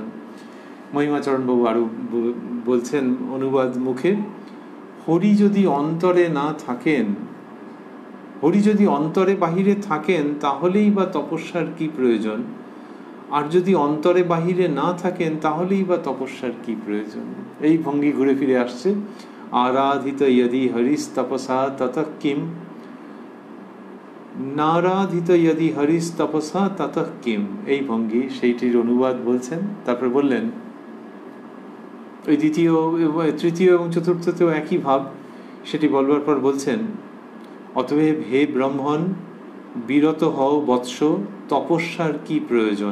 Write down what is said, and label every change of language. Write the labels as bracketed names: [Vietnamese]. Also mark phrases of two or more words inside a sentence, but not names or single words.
[Bangla] মহিমাচরণ বাবু আরো বলছেন অনুবাদ মুখে, হরি যদি অন্তরে না থাকেন, হরি যদি অন্তরে বাহিরে থাকেন তাহলেই বা তপস্যার কি প্রয়োজন, আর যদি অন্তরে বাহিরে না থাকেন তাহলেই বা তপস্যার কি প্রয়োজন। এই ভঙ্গি ঘুরে ফিরে আসছে, [Sanskrit] আরাধিত यदि हरिस्तपसा ततः किम, नाराधित यदि हरिस्तपसा ततः किम। [Bangla] এই ভঙ্গি সেইটির অনুবাদ বলছেন। তারপর বললেন, ওই দ্বিতীয়, তৃতীয় এবং চতুর্থতেও একই ভাব, সেটি বলবার পর বলছেন, অতএব হে ব্রাহ্মণ বিরত হও বৎস, তপস্যার কি প্রয়োজন।